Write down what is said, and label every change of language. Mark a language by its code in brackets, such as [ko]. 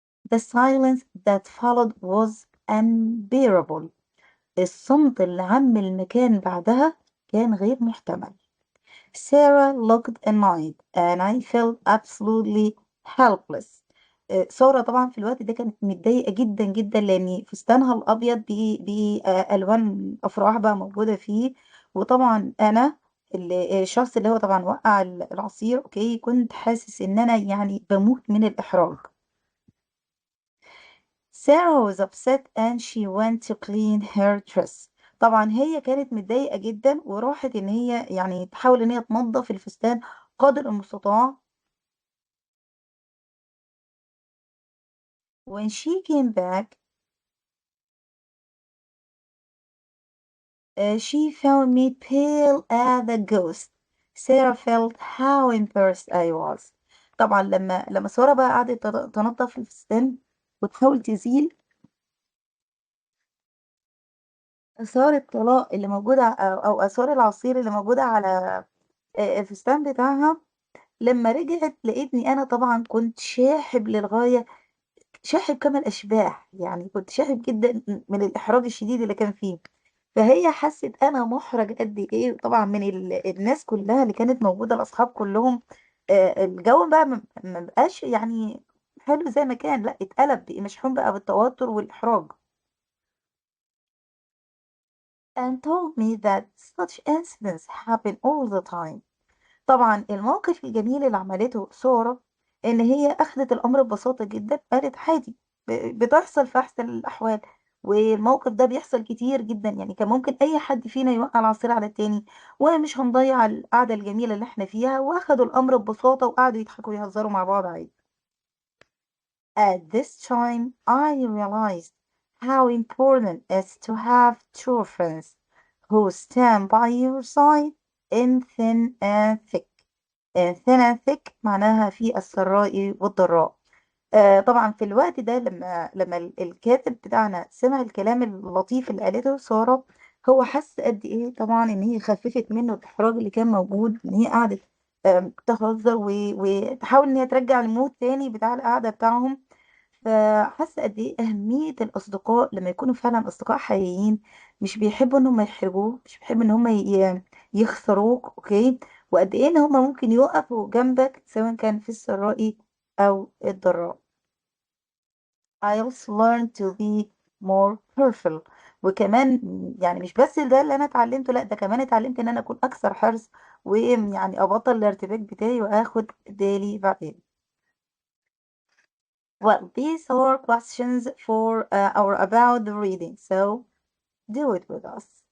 [en] The silence that followed was unbearable. [ar] الصمت اللي عَم المكان بعدها كان غير محتمل. [en] Sarah looked annoyed and I felt absolutely helpless. [ar] سارة طبعًا في الوقت ده كانت متضايقة جدًا، جدًا، لإن فستانها الأبيض ألوان أفراح بقى موجودة فيه، وطبعًا أنا الشخص اللي هو طبعًا وقّع العصير أوكي، كنت حاسس إن أنا يعني باموت من الإحراج. [en] Sarah was upset and she went to clean her dress. [ar] طبعًا هي كانت متضايقة جدًا وراحت إن هي يعني تحاول إن هي تنضّف الفستان قدر المستطاع. [en] When she came back, she found me pale as a ghost. Sarah felt how embarrassed I was. [ar] طبعًا لمّا سارة بقى قعدت تنضّف الفستان وتحاول تزيل آثار الطلاء اللي موجودة أو آثار العصير اللي موجودة على الفستان بتاعها، لمّا رجعت لقيتني أنا طبعًا كنت شاحب للغاية، شاحب كما الأشباح، يعني كنت شاحب جدًا من الإحراج الشديد اللي كان فيه، فهي حَسِّت أنا مُحرَج قد إيه طبعًا من الناس كلّها اللي كانت موجودة، الأصحاب كلّهم، الجو بقى ما بقاش يعني حلو زي ما كان، لأ اتقلب، بقى مشحون بقى بالتوتر والإحراج. [en] And told me that such incidents happen all the time. [ar] طبعًا الموقف الجميل اللي عملته سارة، إن هي أخدت الأمر ببساطة جدًا، قالت عادي بتحصل في أحسن الأحوال، والموقف ده بيحصل كتير جدًا، يعني كان ممكن أي حد فينا يوقّع العصير على التاني، ومش هنضيّع القعدة الجميلة اللي إحنا فيها، وأخدوا الأمر ببساطة وقعدوا يضحكوا ويهزروا مع بعض عادي. [en] At this time I realized how important it is to have true friends who stand by your side in thin and thick. thin and thick [ar] معناها في السراء والضراء. طبعًا في الوقت ده لمّا الكاتب بتاعنا سمع الكلام اللطيف اللي قالته سارة، هو حس قد إيه طبعًا إن هي خففت منه الإحراج اللي كان موجود، إن هي قعدت تهزر وتحاول إن هي ترجّع الmood تاني بتاع القعدة بتاعهم. فحاسة قد إيه أهمية الأصدقاء لمّا يكونوا فعلًا أصدقاء حقيقيين، مش بيحبوا إن هم يحرجوك، مش بيحبوا إن هم يخسروك، أوكي، وقد إيه إن هم ممكن يقفوا جنبك سواء كان في السراء أو الضراء. [en] I also learned to be more careful. [ar] وكمان يعني مش بس ده اللي أنا اتعلمته، لأ ده كمان اتعلمت إن أنا أكون أكثر حرص، ويعني أبطّل الارتباك بتاعي وآخد بالي بعدين. [en] Well, these are questions for or about the reading, so do it with us.